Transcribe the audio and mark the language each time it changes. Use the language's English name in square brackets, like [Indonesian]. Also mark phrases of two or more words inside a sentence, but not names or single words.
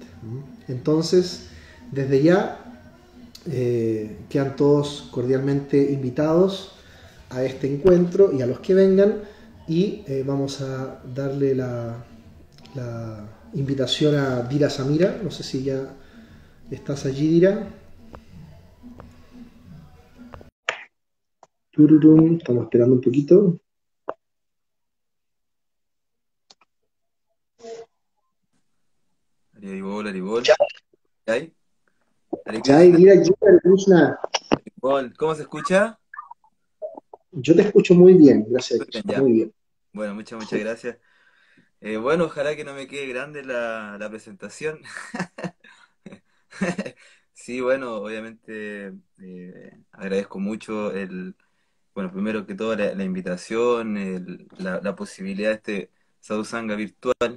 [Spanish] Entonces, desde ya, quedan todos cordialmente invitados a este encuentro y a los que vengan, y vamos a darle la invitación a Dhira Samira. No sé si ya estás allí, Dhira. Estamos esperando un poquito. Haribol, Haribol. ¿Hay? Hare Jai, Krishna. Dhira, Hare Krishna. Haribol. ¿Cómo se escucha? Yo te escucho muy bien, gracias a Muy Dios, bien, ya. muy bien. Bueno, muchas gracias. Bueno, ojalá que no me quede grande la presentación. Sí, bueno, obviamente agradezco mucho bueno, primero que todo la invitación, la posibilidad de este Sadhusanga virtual.